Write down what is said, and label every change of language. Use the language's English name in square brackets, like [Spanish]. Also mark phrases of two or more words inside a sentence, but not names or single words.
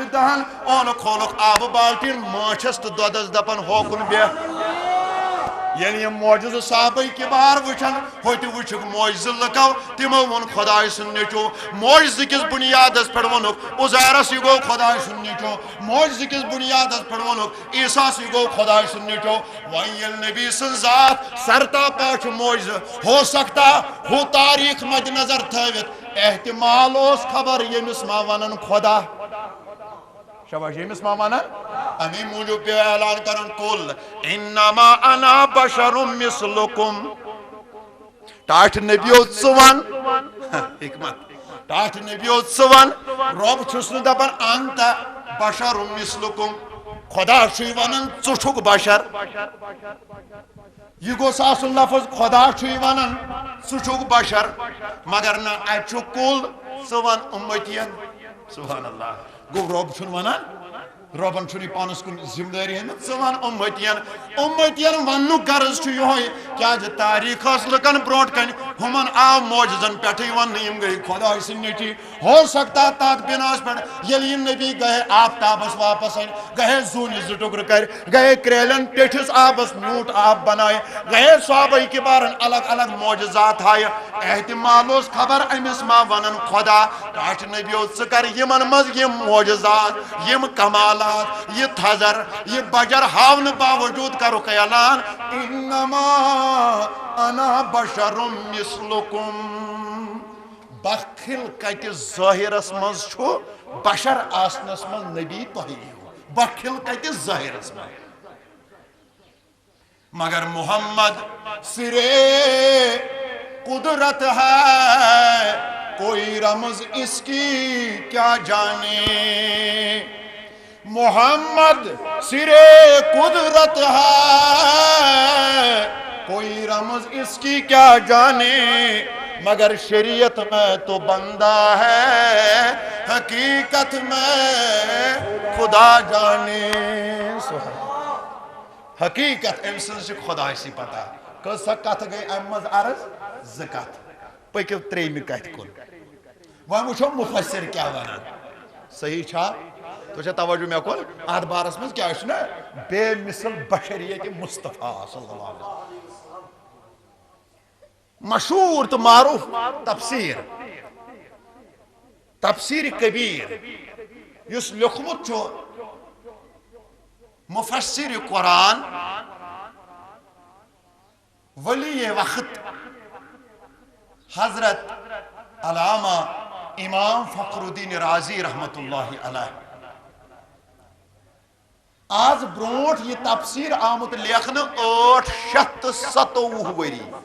[Kashmiri] دہن اونُکھ کھولُکھ آبہٕ بالٹیٖن ماچھس تہٕ دۄدس دپان ہوکُن بیٚہہ ییٚلہِ یِم معجزٕ صحابہ کِبار وٕچھن ہوٚتہِ وٕچھُکھ معجزٕ لُکو تِمو ووٚن خۄداے سُنٛد نیٚچوٗ معجزٕ کِس بُنیادس پٮ۪ٹھ ووٚنُکھ عُزیرس یہِ گوٚو خۄداے سُنٛد نیٚچوٗ معجزٕ کِس بُنیادس پٮ۪ٹھ ووٚنُکھ عیٖساس یہِ گوٚو خۄداے سُنٛد نیٚچوٗ وۄنۍ ییٚلہِ نبی سٕنٛز ذات سرتاپا چھُ معجزٕ [Urdu] ہو سکتا ہُہ [Kashmiri] تاریٖخ مدِ نظر تھٲوِتھ احتمال اوس خبر ییٚمِس ما ونان خۄدا شاباش ییٚمِس ما ونان امی موجوب پیو اعلان کرن [Arabic] قل انما انا بشر مثلکم [Kashmiri] ٹاٹھ نبیو ژٕ ون حکمت ٹاٹھ نبیو ژٕ ون رب چھُس نہٕ دپان [Arabic] انت بشر مثلکم [Kashmiri] خدا چھُے ونان ژٕ چھُکھ بشر یہ گوٚژھ آسُن لفظ خدا چھُے ونان ژٕ چھُکھ بشر مگر نہ اتہِ چھُ کُل ژٕ ون اُمتین [Arabic] سبحان اللہ [Kashmiri] گوٚو رب چھُنہٕ ونان ربن چھُنہٕ پانس کُن ذمہٕ دٲری ہٲومٕژ ژٕ ون اُمتین وننُک غرض چھُ یِہوے کیازِ تاریٖخ ٲس لُکن برونٛٹھ کنہِ ہُمن آو معجزن پٮ۪ٹھٕے وننہٕ یِم گٔے خۄداے سٕنٛدۍ نیٚچی ہو سکتا تتھ بناس پٮ۪ٹھ ییٚلہِ یِم نبی گٔے آفتابس واپس أنۍ گٔے زوٗنہِ زٕ ٹُکرٕ کرِ گٔے کرٛیلن ٹیٚٹھِس آبس میوٗٹھ آب بنایہِ گٔے صحابہ کِبارن الگ الگ معجزات ہایہِ احتمال اوس خبر أمِس ما ونان خۄدا ٹاٹھ نبیو ژٕ کر یِمن منٛز یِم معجزات یِم کمالات یہ تھزر یہ بجر ہاونہٕ باوجوٗد کرُکھ اعلان [Arabic] انما انا بشر مثلکم [Kashmiri] بخل کتہِ ظٲہرس منٛز چھُ بشر آسنس منٛز نبی تۄہہِ ہیوٗ بخل کتہِ ظٲہرس منٛز [Urdu] مگر محمد سرے قدرت ہے [Kashmiri] کوئی رمز اس کی کیا جانے محمد سرے قدرت ہے [Urdu] کوئی رمز اس کی کیا جانے مگر شریعت میں تو بندہ ہے حقیقت میں خدا جانے حقیقت [Kashmiri] ام سن خدا سی پتہ کس کت گئی ام مز عرض ز کت پکو تریمہ کت کن وۄنۍ وٕچھو مفسر کیا ونان صحیح چھا تو توجہ مے کن ات بارس مز کیا نا بے مثل بشریت مصطفیٰ [Arabic] صلی اللہ علیہ وسلم [Kashmiri] مشہور تو معروف تفسیر کبیر یس لیوکھمت چھو مفسر قرآن ولی وقت حضرت علامہ امام فخر الدین رازی [Arabic] رحمت اللہ علیہ [Kashmiri] آج برونٹ یہ تفسیر آمد لیکھن 857 وری